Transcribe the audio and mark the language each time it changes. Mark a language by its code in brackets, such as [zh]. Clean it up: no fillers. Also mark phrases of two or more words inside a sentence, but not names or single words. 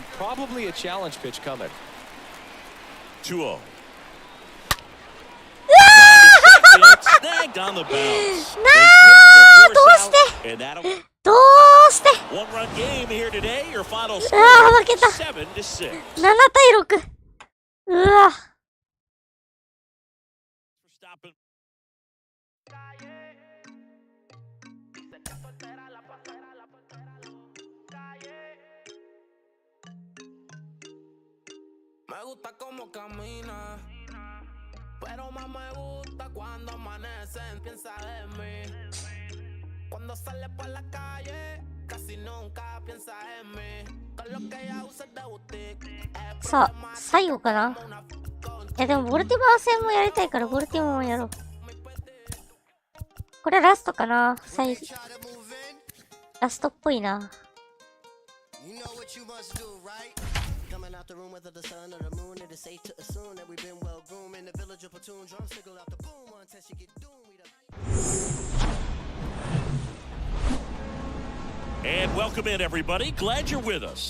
[en] Probably a challenge pitch coming. 2-0. Snagged on the bounce. One-run game here today. Your final score 7-6. [ja] 7 対6。うわ。 [es] Me gusta cómo camina, pero más me gusta cuando amanecen. Piensa en mí. Cuando sale por la calle, casi nunca piensa en mí. Con lo que ella usa de boutique. [ja] さあ、最後かな。いやでもボルティバー戦もやりたいからボルティバーもやろう。これラストかな。ラストっぽいな。 [en] The room whether the sun or the moon, it is safe to assume that we've been well groomed in the village of platoon. Drum signal out the boom until she get doomed. And welcome in, everybody. Glad you're with us.